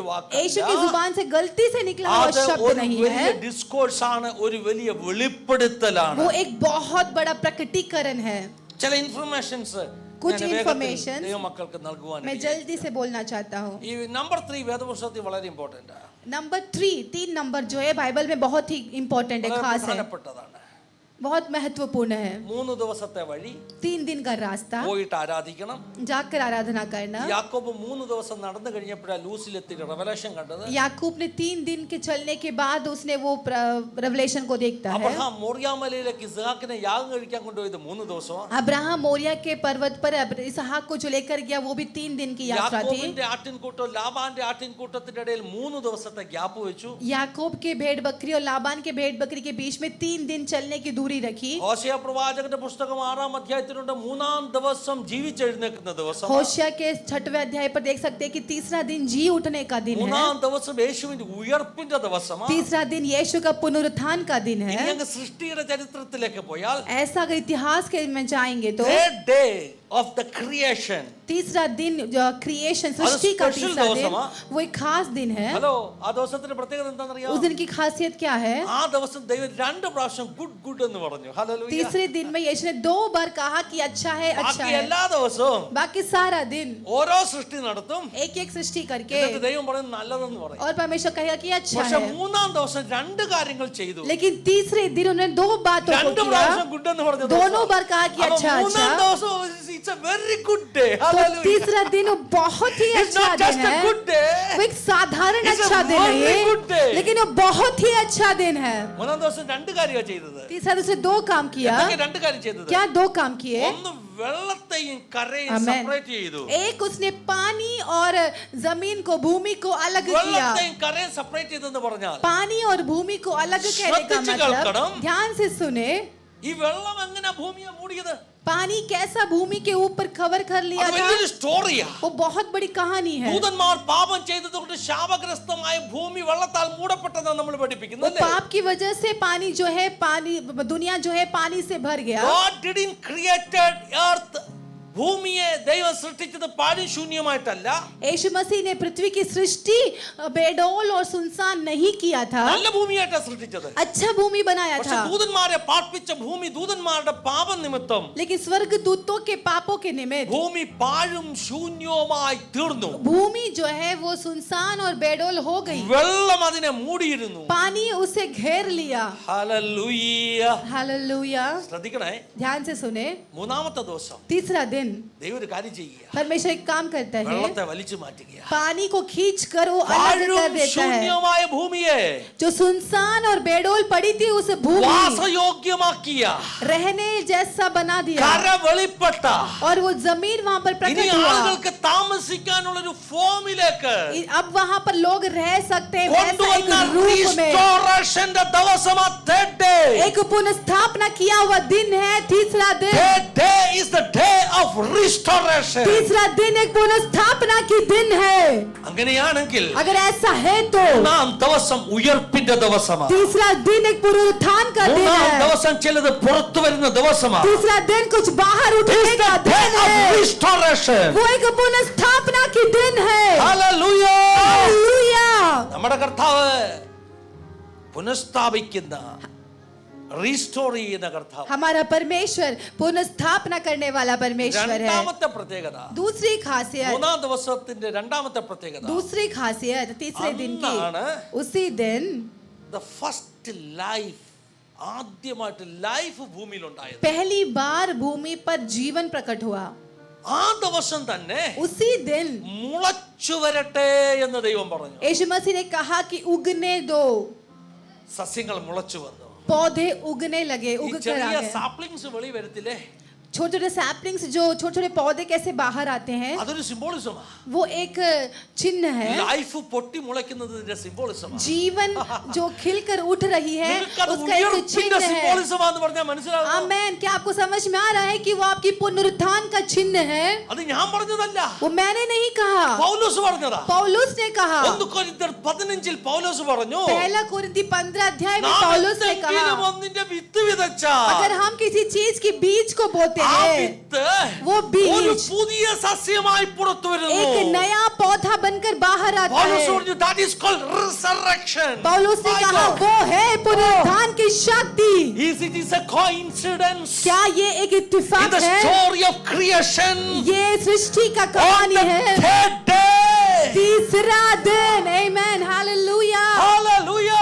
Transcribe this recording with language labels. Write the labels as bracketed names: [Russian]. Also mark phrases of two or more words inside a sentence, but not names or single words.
[Hindi] यीशु की [Malayalam] വാക്കല്ല. [Hindi] जुबान से गलती से निकला हुआ [Malayalam] അത് [Hindi] शब्द [Malayalam] ഒരു [Hindi] नहीं [Malayalam] വലിയ [Hindi] है. [Malayalam] ഡിസ്കോഴ്സ് ആണ്, ഒരു വലിയ വെളിപ്പെടുത്തലാണ്. [Hindi] वो एक बहुत बड़ा प्रकटीकरण है. [Malayalam] ചില ഇൻഫർമേഷൻസ് [Hindi] कुछ information [Malayalam] ദൈവമക്കൾക്ക് നൽകുവാൻ [Hindi] मैं जल्दी से बोलना चाहता हूँ. [Malayalam] ഈ നമ്പർ 3 വേദപുസ്തകത്തിൽ വളരെ ഇമ്പോർട്ടന്റ് ആണ്, [Hindi] नंबर 3 नंबर जो है बाइबल में बहुत ही इम्पोर्टेंट है, [Malayalam] വളരെ [Hindi] खास है, [Malayalam] പ്രധാനപ്പെട്ടതാണ്. [Hindi] बहुत महत्वपूर्ण है. [Malayalam] 3 ദിവസത്തെ വഴി [Hindi] 3 दिन का रास्ता [Malayalam] പോയിട്ട് ആരാധിക്കണം. [Hindi] जाकर आराधना करना. [Malayalam] യാക്കോബ് 3 ദിവസം നടന്നു കഴിഞ്ഞപ്പോഴാണ് ലൂസിലെത്തി റെവലേഷൻ കണ്ടത്. [Hindi] याकूब ने 3 दिन के चलने के बाद उसने वो रेवलेशन को देखता है. [Malayalam] അബ്രഹാം മോറിയാമലയിലേക്ക് ഇസ്ഹാക്കിനെ യാഗം കഴിക്കാൻ കൊണ്ടുപോയത് 3 ദിവസമാണ്. [Hindi] अब्राहम मोरिया के पर्वत पर इसहाक को जो लेकर गया वो भी 3 दिन की यात्रा थी. [Malayalam] യാക്കോബിന്റെ ആട്ടിൻകൂട്ടം ലാബാന്റെ ആട്ടിൻകൂട്ടത്തിന്റെ ഇടയിൽ 3 ദിവസത്തെ ഗ്യാപ്പ് വെച്ചു. [Hindi] याकूब के भेड़ बकरी और लाबान के भेड़ बकरी के बीच में 3 दिन चलने की दूरी रखी. [Malayalam] ഹോശേയ പ്രവാചകന്റെ പുസ്തകം 6-ാം അധ്യായത്തിലുണ്ട് 3-ാം ദിവസം ജീവിച്ചെഴുന്നേൽക്കുന്ന ദിവസം. [Hindi] होशिया के 6वें अध्याय पर देख सकते हैं कि तीसरा दिन जी उठने का दिन है. [Malayalam] 3-ാം ദിവസം യേശുവിന്റെ ഉയർപ്പിന്റെ ദിവസമാണ്. [Hindi] तीसरा दिन यीशु का पुनरुत्थान का दिन है. [Malayalam] ഇനി അങ്ങ് സൃഷ്ടിയുടെ ചരിത്രത്തിലേക്ക് പോയാൽ [Hindi] ऐसा अगर इतिहास के में जाएंगे तो [English] third day of the creation, [Hindi] तीसरा दिन जो क्रिएशन सृष्टि का special तीसरा दिन [Malayalam] ദിവസമാ. [Hindi] वो एक खास दिन है. [Malayalam] ഹലോ, ആ ദിവസത്തിന്റെ പ്രത്യേകത എന്താണെന്നറിയാമോ? [Hindi] उस दिन की खासियत क्या है? [Malayalam] ആ ദിവസം ദൈവം 2 പ്രാവശ്യം ഗുഡ് എന്ന് പറഞ്ഞു. ഹല്ലേലൂയ. [Hindi] तीसरे दिन में यीशु ने 2 बार कहा कि अच्छा है, अच्छा [Malayalam] ബാക്കി [Hindi] है. [Malayalam] എല്ലാ ദിവസവും [Hindi] बाकी सारा दिन [Malayalam] ഓരോ സൃഷ്ടി നടത്തും. [Hindi] एक एक सृष्टि करके [Malayalam] എന്നിട്ട് ദൈവം പറയുന്നത് നല്ലതെന്ന് പറയും. [Hindi] और परमेश्वर कहेगा कि अच्छा [Malayalam] പക്ഷെ [Hindi] है. [Malayalam] 3-ാം ദിവസം 2 കാര്യങ്ങൾ ചെയ്തു. [Hindi] लेकिन तीसरे दिन उन्होंने 2 बातों को 2 किया. [Malayalam] പ്രാവശ്യം ഗുഡ് എന്ന് പറഞ്ഞു. [Hindi] दोनों बार कहा कि अच्छा [Malayalam] 3-ാം [Hindi] अच्छा. [English] ദിവസം it's a very good day. [Hindi] तो Hallelujah. तीसरा दिन वो बहुत ही [English] It's [Hindi] अच्छा [English] not [Hindi] दिन [English] just a [Hindi] है. [English] good day. [Hindi] वो एक साधारण [English] It's a [Hindi] अच्छा दिन [English] very good day. [Hindi] है, लेकिन वो बहुत ही अच्छा दिन है. [Malayalam] 3-ാം ദിവസം 2 കാര്യമാണ് ചെയ്തത്. [Hindi] तीसरा दिन उसने 2 काम किया. [Malayalam] എന്തൊക്കെ 2 കാര്യം ചെയ്തത്? [Hindi] क्या 2 काम किए? [Malayalam] ഒന്ന് വെള്ളത്തെയും കരയും Amen. സെപ്പറേറ്റ് ചെയ്തു. [Hindi] एक उसने पानी और जमीन को भूमि को अलग किया. [Malayalam] വെള്ളത്തെയും കരയും സെപ്പറേറ്റ് ചെയ്തെന്ന് പറഞ്ഞാൽ [Hindi] पानी और भूमि को अलग कहने का [Malayalam] ശ്രദ്ധിച്ച് [Hindi] मतलब, [Malayalam] കേൾക്കണം. [Hindi] ध्यान से सुने, [Malayalam] ഈ വെള്ളം എങ്ങനെ ഭൂമിയെ മൂടിയത്? [Hindi] पानी कैसा भूमि के ऊपर कवर कर लिया [Malayalam] അത് [Hindi] था. [Malayalam] വലിയൊരു സ്റ്റോറിയാ. [Hindi] वो बहुत बड़ी कहानी है. [Malayalam] ദൂതന്മാർ പാപം ചെയ്തതുകൊണ്ട് ശാപഗ്രസ്തമായ ഭൂമി വെള്ളത്താൽ മൂടപ്പെട്ടതെന്ന് നമ്മൾ [Hindi] वो [Malayalam] പഠിപ്പിക്കുന്നല്ലേ? [Hindi] पाप की वजह से पानी जो है, पानी दुनिया जो है पानी से भर गया. [English] God didn't created earth. [Malayalam] ഭൂമിയെ ദൈവം സൃഷ്ടിച്ചത് പാടി ശൂന്യമായിട്ടല്ല. [Hindi] यीशु मसीह ने पृथ्वी की सृष्टि बेडौल और सुनसान नहीं किया था. [Malayalam] നല്ല ഭൂമിയായിട്ടാണ് സൃഷ്ടിച്ചത്. [Hindi] अच्छा भूमि बनाया [Malayalam] പക്ഷെ [Hindi] था. [Malayalam] ദൂതന്മാരെ പാർപ്പിച്ച ഭൂമി ദൂതന്മാരുടെ പാപം നിമിത്തം [Hindi] लेकिन स्वर्ग दूतों के पापों के निमित्त [Malayalam] ഭൂമി പാഴും ശൂന്യവുമായി തീർന്നു. [Hindi] भूमि जो है वो सुनसान और बेडौल हो गई. [Malayalam] വെള്ളം അതിനെ മൂടിയിരുന്നു. [Hindi] पानी उसे घेर लिया. [Malayalam] ഹല്ലേലൂയ. [Hindi] हालेलुया. [Malayalam] ശ്രദ്ധിക്കണേ, [Hindi] ध्यान से सुने, [Malayalam] 3-ാമത്തെ ദിവസം [Hindi] तीसरा दिन [Malayalam] ദൈവം ഒരു കാര്യം ചെയ്യുക. [Hindi] परमेश्वर एक काम करता है, [Malayalam] വെള്ളത്തെ വലിച്ചു മാറ്റുക. [Hindi] पानी को खींच कर वो अलग [Malayalam] പാഴും [Hindi] कर देता है. [Malayalam] ശൂന്യമായ ഭൂമിയെ [Hindi] जो सुनसान और बेडौल पड़ी थी उस भूमि [Malayalam] വാസയോഗ്യമാക്കിയ, [Hindi] रहने जैसा बना दिया. [Malayalam] കര വെളിപ്പെട്ട, [Hindi] और वो जमीन वहां पर [Malayalam] ഇനി [Hindi] प्रकट हुआ. [Malayalam] ആളുകൾക്ക് താമസിക്കാനുള്ള ഒരു ഫോമിലേക്ക് [Hindi] अब वहां पर लोग रह सकते हैं वैसा एक [Malayalam] കൊണ്ടുവന്ന [Hindi] रूप में. [Malayalam] restorationന്റെ ദിവസമാ [English] third day. [Hindi] एक पुनर्स्थापना किया हुआ दिन है तीसरा दिन. [English] Third day is the day of restoration. [Hindi] तीसरा दिन एक पुनर्स्थापना की दिन है. [Malayalam] അങ്ങനെയാണെങ്കിൽ [Hindi] अगर ऐसा है तो [Malayalam] 3-ാം ദിവസം ഉയർപ്പിന്റെ ദിവസമാണ്. [Hindi] तीसरा दिन एक पुनरुत्थान का दिन [Malayalam] 3-ാം [Hindi] है. [Malayalam] ദിവസം ചിലത് പുറത്തു വരുന്ന ദിവസമാണ്. [Hindi] तीसरा दिन कुछ बाहर उठने [English] It's [Hindi] का [English] the day [Hindi] दिन [English] of [Hindi] है. [English] restoration. [Hindi] वो एक पुनर्स्थापना की दिन है. Hallelujah. हालेलुया. [Malayalam] നമ്മുടെ കർത്താവ് പുനഃസ്ഥാപിക്കുന്ന, റീസ്റ്റോർ ചെയ്യുന്ന കർത്താവ്. [Hindi] हमारा परमेश्वर पुनर्स्थापना करने वाला परमेश्वर है. [Malayalam] രണ്ടാമത്തെ പ്രത്യേകത, [Hindi] दूसरी खासियत, [Malayalam] 3-ാം ദിവസത്തിന്റെ രണ്ടാമത്തെ പ്രത്യേകത, [Hindi] दूसरी खासियत तीसरे दिन की, [Malayalam] അന്നാണ് [Hindi] उसी दिन [English] the first life, [Malayalam] ആദ്യമായിട്ട് ലൈഫ് ഭൂമിയിൽ ഉണ്ടായത്. [Hindi] पहली बार भूमि पर जीवन प्रकट हुआ. [Malayalam] ആ ദിവസം തന്നെ [Hindi] उसी दिन [Malayalam] മുളച്ചു വരട്ടെ എന്ന് ദൈവം പറഞ്ഞു. [Hindi] यीशु मसीह ने कहा कि उगने दो. [Malayalam] സസ്യങ്ങൾ മുളച്ചു വന്നു. [Hindi] पौधे उगने लगे, [Malayalam] ഈ [Hindi] उग कर आ [Malayalam] ചെറിയ [Hindi] गए. [Malayalam] സാപ്ലിങ്സ് വെളി വരത്തില്ലേ? [Hindi] छोटे छोटे सैपलिंग्स जो छोटे छोटे पौधे कैसे बाहर आते हैं, [Malayalam] അതൊരു സിംബോളിസമാ. [Hindi] वो एक चिन्ह है. [Malayalam] ലൈഫ് പൊട്ടി മുളയ്ക്കുന്നതിന്റെ സിംബോളിസമാ. [Hindi] जीवन जो खिलकर उठ रही है [Malayalam] നിങ്ങൾക്കത് [Hindi] उसका एक [Malayalam] ഉയർപ്പിന്റെ [Hindi] चिन्ह है. [Malayalam] സിംബോളിസമാന്ന് പറഞ്ഞാൽ മനസ്സിലാവും. [Hindi] आमेन. क्या आपको समझ में आ रहा है कि वो आपकी पुनरुत्थान का चिन्ह है? [Malayalam] അത് ഞാൻ പറഞ്ഞതല്ല, [Hindi] वो मैंने नहीं कहा, [Malayalam] പൗലോസ് പറഞ്ഞതാ. [Hindi] पौलुस ने कहा. [Malayalam] 1 കൊരിന്ത്യർ 15 പൗലോസ് പറഞ്ഞു, [Hindi] पहला कोरिन्थी 15 अध्याय में [Malayalam] നാം [Hindi] पौलुस ने कहा, [Malayalam] എന്തെങ്കിലും ഒന്നിന്റെ വിത്ത് വിതച്ചാൽ [Hindi] अगर हम किसी चीज की बीज को बोते [Malayalam] ആ [Hindi] हैं, [Malayalam] വിത്ത് [Hindi] वो बीज [Malayalam] ഒരു പുതിയ സസ്യമായി പുറത്തു വരുന്നു. [Hindi] एक नया पौधा बनकर बाहर आता [Malayalam] പൗലോസ് [Hindi] है. [Malayalam] പറഞ്ഞു, [English] that is called resurrection. [Hindi] पौलुस ने [English] My [Hindi] कहा [English] God. [Hindi] वो है पुनरुत्थान की शक्ति. [English] It is a coincidence [Hindi] क्या ये एक [English] in [Hindi] इत्तेफाक [English] the [Hindi] है? [English] story of creation [Hindi] ये सृष्टि का [English] on [Hindi] कहानी [English] the [Hindi] है. [English] third day. [Hindi] तीसरा दिन. आमेन. हालेलुया. Hallelujah.